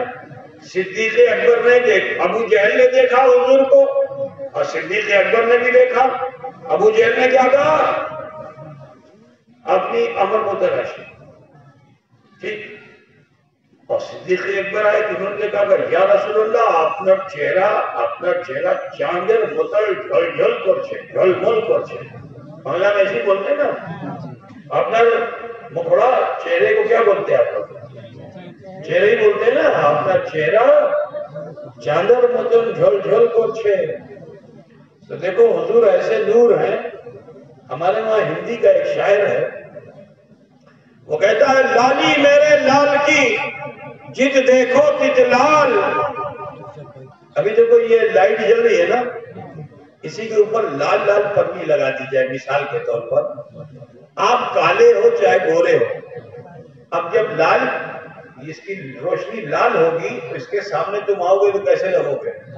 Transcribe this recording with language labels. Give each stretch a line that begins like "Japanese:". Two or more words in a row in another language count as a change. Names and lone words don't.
Urdu: صدیق اکبر نے ابو جہل نے دیکھا حضور کو، اور صدیق اکبر نے بھی دیکھا۔ ابو جہل نے کیا کہا؟ اپنی امر متراشی، ٹھیک، اور صدیق اکبر آئے تو انہوں نے کہا کہ
Arabic: یا رسول اللہ
Bangla: আপনার চেহারা চাঁদের মতো ঝলঝল করছে, ঝলমল করছে।
Urdu: বাংলা میں ایسے بولتے نا،
Bangla: আপনার মুখড়া
Urdu: چہرے کو کیا بولتے ہیں آپ لوگ؟ چہرے ہی بولتے ہیں نا،
Bangla: আপনার চেহারা চাঁদের মতো ঝলঝল করছে۔
Urdu: تو دیکھو حضور ایسے نور ہیں۔ ہمارے وہاں ہندی کا ایک شاعر ہے، وہ کہتا ہے لالی میرے لال کی جت دیکھو تت لال۔ ابھی دیکھو یہ لائٹ جل رہی ہے نا، اسی کے اوپر لال لال پٹی لگا دی جائے مثال کے طور پر، آپ کالے ہو چاہے گورے ہو، اب جب لال اس کی روشنی لال ہوگی تو اس کے سامنے تم آؤ گے تو کیسے لگو گے؟